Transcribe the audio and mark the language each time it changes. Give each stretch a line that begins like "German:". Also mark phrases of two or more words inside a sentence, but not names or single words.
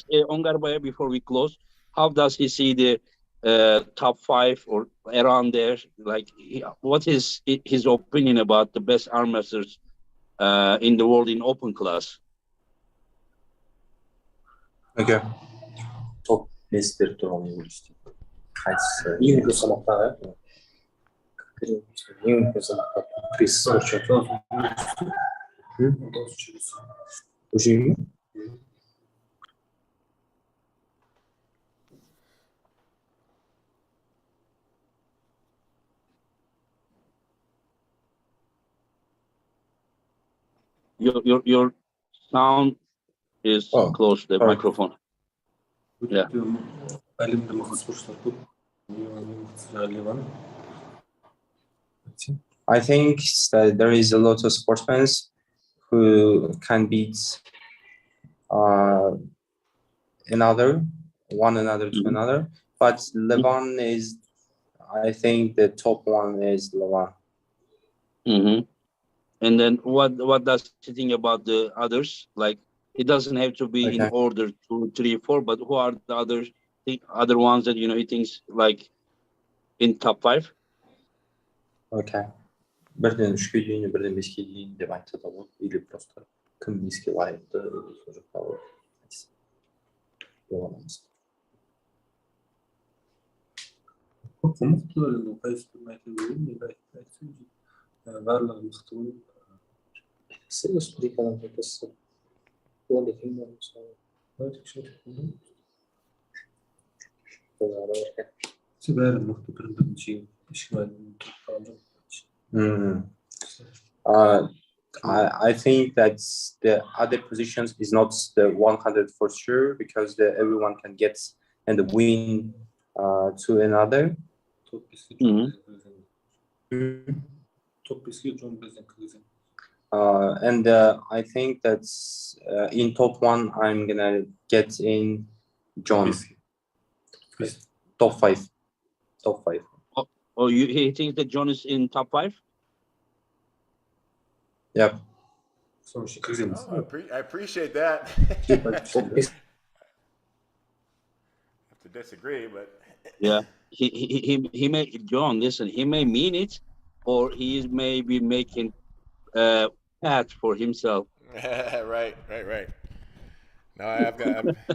English: ask Ongarbayev before we close, how does he see the top five or around there? Like, what is his opinion about the best arm wrestlers in the world in open class?
Kazakh: Okay. Top bestleri туралы ойлайсыз? Қайсысы? Ең үлкен салмақтағы ең үлкен салмақта пресс спортшы Уже ме?
English: Your sound is Oh, close to the sorry. microphone. Yeah.
Kazakh: әлемде мықты спортшылар көп. Ең мықтысы Ливан.
English: I think that there is a lot of sportsmen who can beat uh, one another to Mhm. another. But Levan is, I think the top one is Levan. Mm-hmm. And then what does he think about the others? Like, it doesn't have to be in Okay. order 2, 3, 4, but who are the other ones that he thinks like in top 5? Okay.
Kazakh: Бірден 3-ке дейін, бірден 5-ке дейін деп айтса да болады.
Russian: Или просто
Kazakh: кім беске лайықты сол жақта болады. Көп мықты енді қайсысын айта берейін, енді айтсам барлығы мықты ғой. Республикадан айтасыз. Ол екен ба мысалы? Бәрі мықты бірін жеңіп, ешкім тұрып қалған жоқ.
English: I think that the other positions is not the 100 for sure, because everyone can get and win to another.
Kazakh: Топ 5-ке Mhm. Топ 5-ке Джон Брzenk кіргізген.
English: And I think that in top 1 I'm gonna get in John. Top 5. Top 5. Oh, he thinks that John is in top 5? Yeah.
Kazakh: Соның ішіне кіргіземіз.
English: I appreciate that. I have to disagree, but Yeah. He may, John, listen, he may mean it, or he may be making path for himself. right. No, I've got.